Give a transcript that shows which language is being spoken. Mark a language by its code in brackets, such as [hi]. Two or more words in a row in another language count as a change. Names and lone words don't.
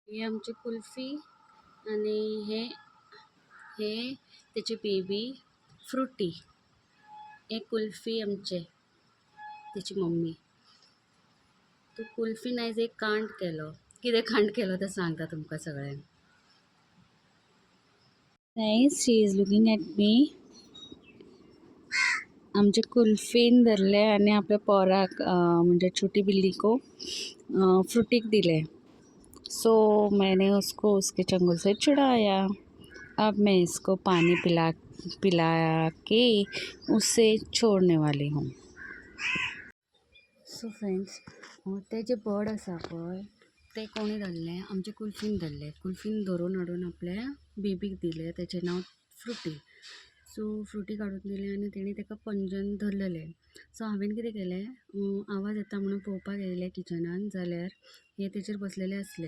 [kok] ही आमची कुल्फी आणि हे हे त्याची बेबी फ्रुटी. एक कुल्फी आमचे त्याची मम्मी. तू कुल्फी नाही एक कांड केलो. कितें कांड केलो ते सांगता तुमकां सगळ्यांक. [en] Nice, she is looking at me. [kok] आमचे कुल्फीन धरले आणि आपल्या पोराक म्हणजे [hi] छोटी बिल्ली को [kok] फ्रूटिक दिले. [hi] सो मैंने उसको उसके चंगुल से छुड़ाया. अब मैं इसको पानी पिला के उसे छोड़ने वाली हूँ. [kok] सो फ्रेंड्स, ते जे बर्ड आसा पळय ते कोणी धरले, आमचे कुल्फीन धरले. कुल्फीन धरून हाडून आपल्या बेबीक दिले. त्याचे नाव फ्रुटी. सो फ्रुटी काडून दिली आणि तेणी ताका पंजन धरलेले. सो हांवें कितें केलें, आवाज येता म्हणून पळोवपाक गेलें किचनान, जाल्यार हे तेचेर बसलेले असले.